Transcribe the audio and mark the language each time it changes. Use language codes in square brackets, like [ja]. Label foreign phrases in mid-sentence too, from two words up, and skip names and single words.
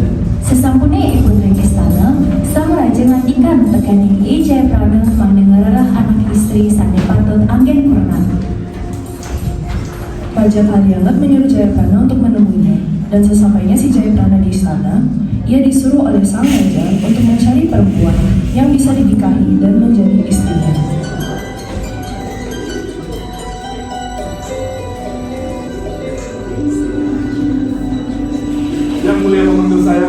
[ban] Sesampune ipun ring istana, sang raja ngandikan teganing I Jayaprana mangda ngererah anak istri sane patut anggen purnah. [id] Raja Kaliangat menyuruh Jayaprana untuk menemuinya, dan sesampainya si Jayaprana di istana, ia disuruh oleh sang raja untuk mencari perempuan yang bisa dinikahi dan menjadi istrinya. Yang mulia memanggil saya.